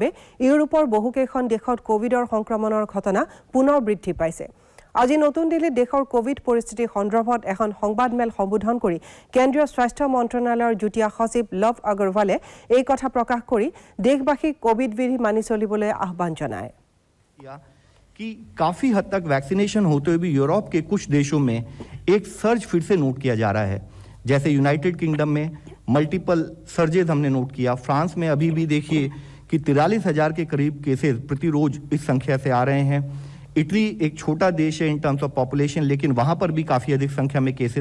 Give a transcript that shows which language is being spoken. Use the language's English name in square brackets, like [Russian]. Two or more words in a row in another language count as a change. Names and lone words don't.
[Assamese] ইউৰোপৰ বহুকেইখন দেশত কোভিডৰ সংক্ৰমণৰ ঘটনা পুনৰ বৃদ্ধি পাইছে আজি নতুন দিল্লীত দেশৰ কোভিড পৰিস্থিতি সন্দৰ্ভত এখন সংবাদমেল সম্বোধন কৰি কেন্দ্ৰীয় স্বাস্থ্য মন্ত্ৰণালয়ৰ যুটীয়া সচিব লভ আগৰৱালে এই কথা প্ৰকাশ কৰি দেশবাসীক কোভিড বিধি মানি চলিবলৈ আহ্বান জনায় [Hindi] कि काफ़ी हद तक वैक्सीनेशन होते हुए भी यूरोप के कुछ देशों में एक सर्ज फिर से नोट किया जा रहा है जैसे यूनाइटेड किंगडम में [English] multiple surges [Hindi] हमने नोट किया फ्रांस में अभी भी देखिए कि 43,000 के करीब केसेस प्रतिरोज इस संख्या से आ रहे हैं इटली एक छोटा देश है [English] in terms of population [Hindi] लेकिन वहाँ पर भी काफ़ी अधिक संख्या में केसेस